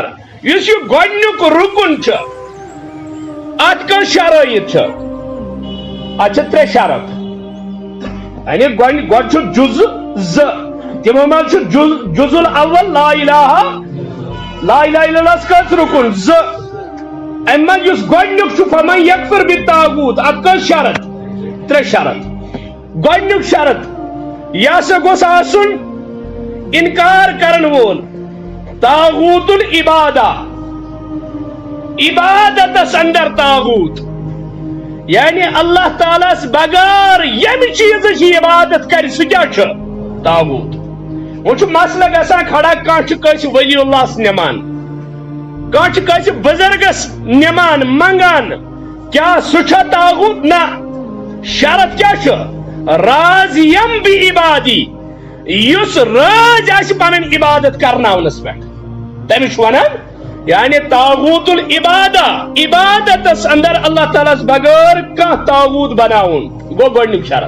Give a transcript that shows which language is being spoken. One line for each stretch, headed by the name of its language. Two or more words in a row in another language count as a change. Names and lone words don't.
Kashmiri: یُس یہ گۄڈنیُک رکن چھ ات کٔژ شرائط چھ؟ ات چھ 3 شرط. یعنی گۄڈٕ چھُ جز ز تمو منٛز چھُ
Arabic: جز الاول لا الہ الا اللہ
Kashmiri: کٔژ رکن؟ 2. امہِ منٛز یُس گۄڈنیُک چھُ
Arabic: فمن یکفر بالطاغوت
Kashmiri: ات کٔژ شرط؟ 3 شرط. گۄڈنیُک شرط یہ ہسا گوٚژھ آسُن انکار کرن وول
Arabic: طاغوت العبادہ،
Kashmiri: عبادتس اندر طاغوت، یعنی اللہ تعالیٰ بغیر یم چیز عبادت کر سہ کیا چھ؟ طاغوت. وہ مسئلہ گژھان کھڑا کانٛہہ چھُ کٲنٛسہِ ولی اللہ نمان، کانٛہہ چھُ کٲنٛسہِ بزرگس نمان منگان، کیا سہ چھا طاغوت؟ نہ. شرط کیا چھ؟
Arabic: راضیم بعبادی،
Kashmiri: یس راض آسہِ پنٕنۍ عبادت کرناونس پٮ۪ٹھ تٔمِس ونان یعنی
Arabic: طاغوت العبادہ،
Kashmiri: عبادتس اندر اللہ تعالیٰ بغیر کانٛہہ طاغوت بناون گو گۄڈنیُک شرط.